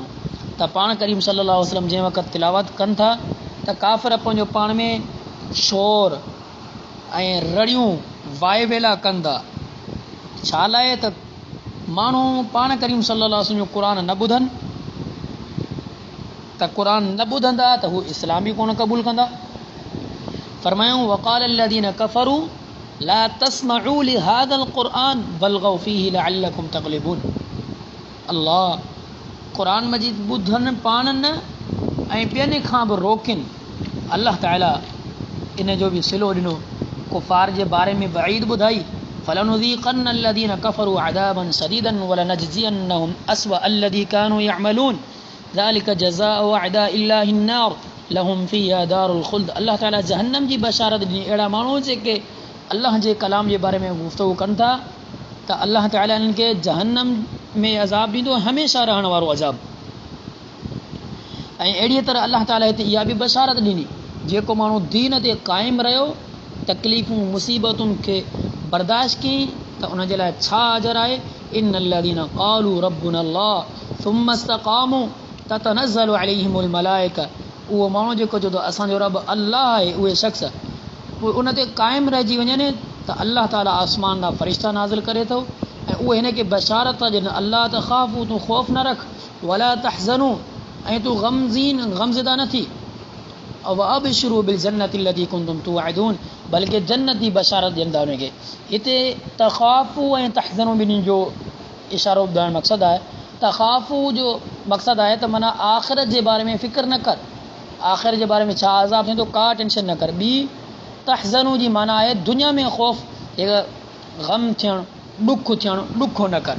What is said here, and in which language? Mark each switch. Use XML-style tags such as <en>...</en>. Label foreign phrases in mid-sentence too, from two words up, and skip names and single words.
<sd>त पाण करीम</sd> <ar>صلى الله عليه وسلم</ar> <sd>जंहिं वक़्तु तिलावत कनि था त काफ़िर पंहिंजो पाण में शोर ऐं रड़ियूं वाए वेला कनि था। छा लाइ? त माण्हू पाण करीम</sd> <ar>صلى الله عليه وسلم</ar> <sd>जो क़ुरान न ॿुधनि, त क़ुरान न ॿुधंदा त हू इस्लाम बि कोन क़बूल कंदा।</sd> <ar>फरमायूं वक़ाल الذين كفروا لا تسمعوا لهذا القرآن والغوا فيه لعلكم تغلبون।</ar> <sd>अल्लाह क़ुरान मजीद ॿुधनि पाण न ऐं ॿियनि खां बि रोकिन। अल्लाह ताला इन जो बि सिलो ॾिनो, कुफ़ार जे बारे में वईद ॿुधाई</sd> <ar>फलनुज़ीक़न्न الذين كفروا عذابا شديدا ولنجزينهم أسوأ الذي كانوا يعملون ذلك جزاء أعداء الله النار لهم فيها دار الخلد.</ar> <sd>अल्लाह ताला जहन्नम जी बशारत ॾिनी। अहिड़ा माण्हू जेके अल्लाह जे कलाम जे बारे में गुफ़्तगू कनि था त अल्लाह ताला इन्हनि खे जहन्नम में अज़ाब ॾींदो, हमेशह रहण वारो अज़ाब। ऐं अहिड़ीअ तरह अल्लाह ताला हिते इहा बि बशारत ॾिनी, जेको माण्हू दीन ते क़ाइमु रहियो, तकलीफ़ूं मुसीबतुनि खे बर्दाश्त कई, त उन जे लाइ छा अजर आहे।</sd> <ar>إن الذين قالوا ربنا الله ثم استقاموا تتنزل عليهم الملائكة.</ar> <sd>उहो माण्हू जेको चवंदो असांजो रब अल्लाह आहे, उहे शख़्स उहे उन ते क़ाइमु रहिजी वञनि त अल्लाह ताला आसमान जा फ़रिश्ता नाज़िल करे थो ऐं उहे हिन खे बशारत था ॾियनि</sd> <ar>ألا تخافوا,</ar> <sd>तूं ख़ौफ़ न रख,</sd> <ar>ولا تحزنوا,</ar> <sd>ऐं तूं गमज़दा न थी,</sd> <ar>وأبشروا بالجنة التي كنتم توعدون,</ar> <sd>बल्कि जन्नत जी बशारत ॾियनि था उनखे। हिते तख़ाफ़ू ऐं तहज़नू ॿिन्हिनि जो इशारो ॿुधाइण मक़सदु आहे। तख़ाफ़ू जो मक़सदु आहे त माना आख़िरत जे बारे में फ़िक्र न कर, आख़िर जे बारे में छा अज़ाब थींदो का टेंशन न कर। ॿी तहज़नू जी माना आहे दुनिया में ख़ौफ़, गम थियणु, ॾुख थियणु, ॾुखो न कर।</sd>